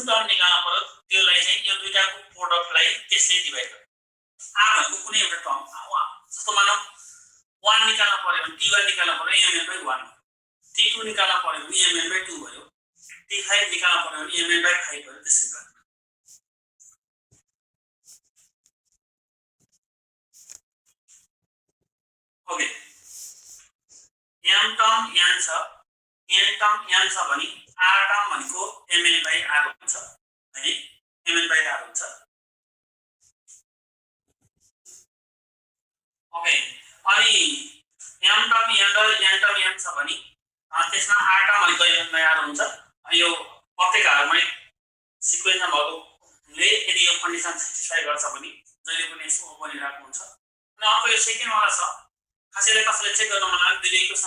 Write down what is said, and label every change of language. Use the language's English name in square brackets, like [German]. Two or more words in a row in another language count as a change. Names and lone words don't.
[Nepali] टर्म निकाल्न पर्यो त्यसलाई चाहिँ यो दुईटाको प्रोडक्टलाई त्यसले डिभाइड गर्छ r भनेको कुनै एउटा टर्म जस्तो मानौ 1 निकाल्न पर्यो भने t1 निकाल्न पर्यो mn/1 t2 निकाल्न पर्यो भने mn/2 भयो t5 निकाल्न पर्यो भने mn/5 भयो त्यसै गरी ओके m टर्म n छ n टर्म m छ भने r टर्म भनेको mn/r हुन्छ है mn/r हुन्छ ओके अनि m टर्म n र n टर्म m छ भने त्यसमा r टर्म भनेको mn/r हुन्छ यो प्रत्येक हार्मोनिक सिक्वेन्समा भएकोले यदि यो कन्डिसन सेटिस्फाई गर्छ भने जहिले पनि यसो बनिरहेको हुन्छ अनि अर्को यो सेकेन्ड वाला छ कसैले चेक गर्न मन लाग्यो दुईले इक्वेसन